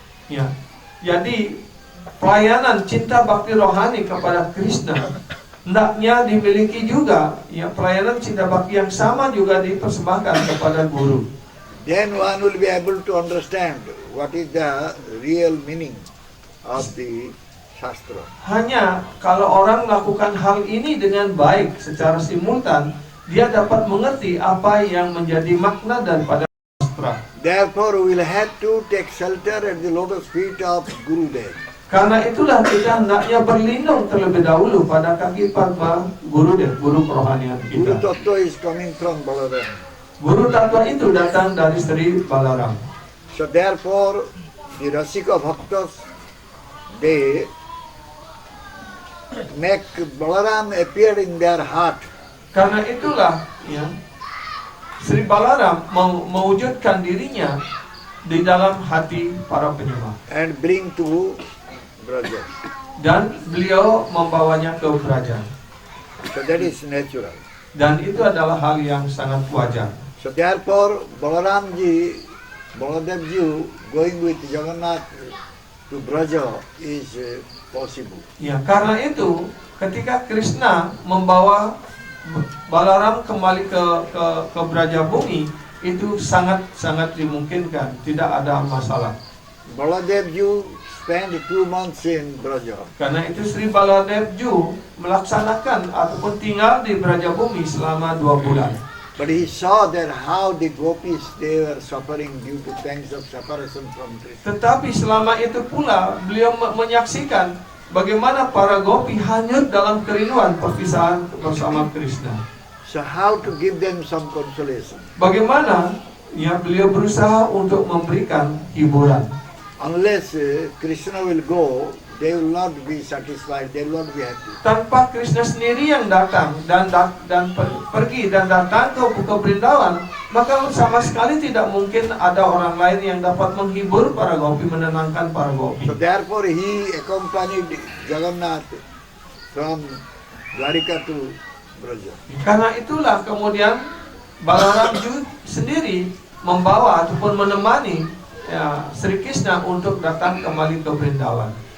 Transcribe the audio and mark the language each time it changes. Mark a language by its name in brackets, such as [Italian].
[Indonesian] Ya, jadi pelayanan cinta bakti rohani kepada Krishna hendaknya dimiliki juga, ya, pelayanan cinta bakti yang sama juga dipersembahkan kepada guru. [English] Then one will be able to understand what is the real meaning of the Shastra. [Indonesian] Hanya kalau orang melakukan hal ini dengan baik secara simultan, dia dapat mengerti apa yang menjadi makna daripada sastra. [English] Therefore, we will have to take shelter at the lotus feet of Gurudev. [Indonesian] Karena itulah kita hendaknya berlindung terlebih dahulu pada kaki Padma Gurudev, guru kerohanian [English] Guru Tattva is coming from Balaram. [Indonesian] Guru Tattva itu datang dari Sri Balaram. [English] So therefore, the Rasika Bhaktas, they make Balaram appear in their heart. [Indonesian] Karena itulah ya, Sri Balaram mewujudkan dirinya di dalam hati para penyembah. [English] And bring to Braja. [Indonesian] Dan beliau membawanya ke Braja. [English] So that is natural. [Indonesian] Dan itu adalah hal yang sangat wajar. [English] So therefore, Balaramji, Baladevji going with Jagannath to Braja is possible. [Indonesian] Ya, karena itu ketika Krishna membawa Balaram kembali ke Braja Bumi, itu sangat dimungkinkan, tidak ada masalah. [English] Baladevji spent 2 months in Braja. [Indonesian] Karena itu Sri Baladevju melaksanakan ataupun tinggal di Braja Bumi selama 2 bulan. [English] But he saw that how the gopis they were suffering due to pangs of separation from Krishna. [Indonesian] Tetapi selama itu pula beliau menyaksikan bagaimana para gopi hanyut dalam kerinduan perpisahan bersama Krishna. [English] So how to give them some consolation? [Indonesian] Bagaimana ya beliau berusaha untuk memberikan hiburan. [English] Unless Krishna will go, they will not be satisfied, they will not be happy. [Indonesian] Tanpa Krishna sendiri yang datang dan pergi dan datang ke Brindavan, maka sama sekali tidak mungkin ada orang lain yang dapat menghibur para gopi, menenangkan para gopi. [English] So therefore he accompanied Jagannath from Dwarika to Braja. [Indonesian] Karena itulah kemudian Balaram sendiri membawa ataupun menemani ya, Sri Krishna untuk datang kembali ke Brindavan.